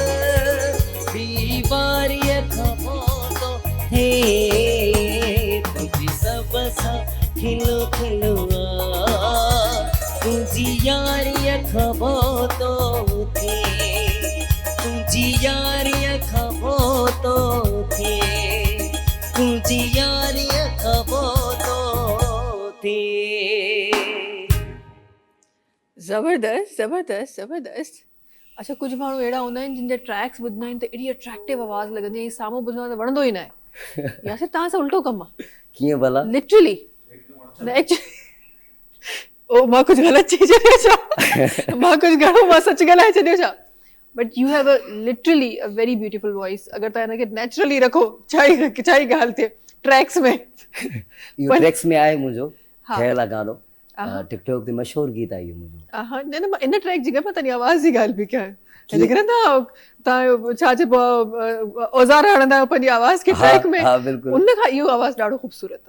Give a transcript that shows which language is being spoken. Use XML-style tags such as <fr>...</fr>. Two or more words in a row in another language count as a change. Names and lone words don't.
<sd>बीवारी खबो तुझी सब सा खिलो खिलवा तुझी यारी खबो तो थे तुझी यारी खबो तो थे तुझी यारी खबो तो थे ज़बरदस्त ज़बरदस्त ज़बरदस्त अच्छा कुछ माण्हू अहिड़ा हूंदा आहिनि जिन जा ट्रैक्स ॿुधंदा आहिनि त एॾी अट्रैक्टिव आवाज़ लॻंदी आहे साम्हूं ॿुधंदो आहे त वणंदो ई न आहे या फिर तव्हां सां उल्टो कमु आहे कीअं भला लिटरली ओ मां कुझु ग़लति चई छॾियो छा मां कुझु घणो मां सच ॻाल्हाए छॾियो छा</sd> <en>But you have a literally a very beautiful voice</en> <sd>अगरि तव्हां हिनखे नेचुरली रखो छा ई ॻाल्हि थिए ट्रैक्स में इहो ट्रैक्स में आहे मुंहिंजो ठहियल आहे गानो टिकटॉक ते मशहूरु गीत आहे इहो मुंहिंजो हा न न इन ट्रैक जी मां तव्हांजी आवाज़ जी ॻाल्हि बि कयां लेकिन तव्हां छा चइबो आहे औज़ार हणंदा आहियो पंहिंजी आवाज़ खे ट्रैक में उन खां इहो आवाज़ ॾाढो ख़ूबसूरत आहे</sd>